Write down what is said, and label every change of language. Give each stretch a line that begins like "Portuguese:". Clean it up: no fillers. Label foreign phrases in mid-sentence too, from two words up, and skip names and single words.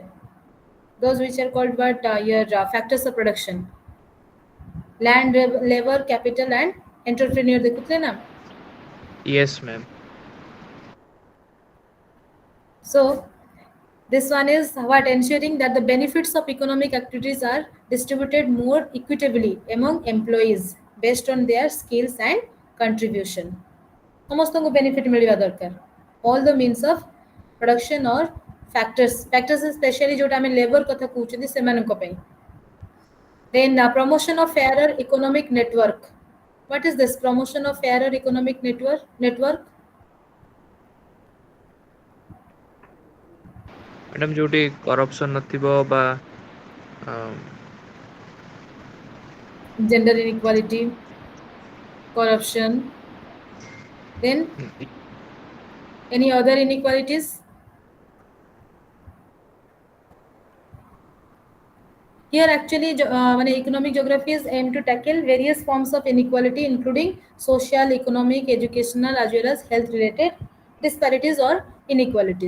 English: Those which are called what your factors of production. Land, labor, capital and entrepreneur
Odia: ଦେଖୁଥିଲେ ନା?
English: Yes, ma'am. So this one is what? Ensuring that the benefits of economic activities are distributed more equitably among employees based on their skills and contribution.
Odia: ସମସ୍ତଙ୍କୁ ବେନିଫିଟ୍ ମିଳିବା ଦରକାର।
English: all the means of production or factors especially
Odia: ଯୋଉଟା ଆମେ ଲେବର କଥା କହୁଛନ୍ତି ସେମାନଙ୍କ ପାଇଁ।
English: then promotion of fairer economic network. what is this promotion of fairer economic network?
Odia: ମ୍ୟାଡାମ ଯୋଉଠି କରପ୍ସନ ନଥିବ ବା
English: gender inequality, corruption, then any other inequalities? Here actually economic geographies aim to tackle various forms of inequality including social, economic, educational as well as health related disparities or inequalities.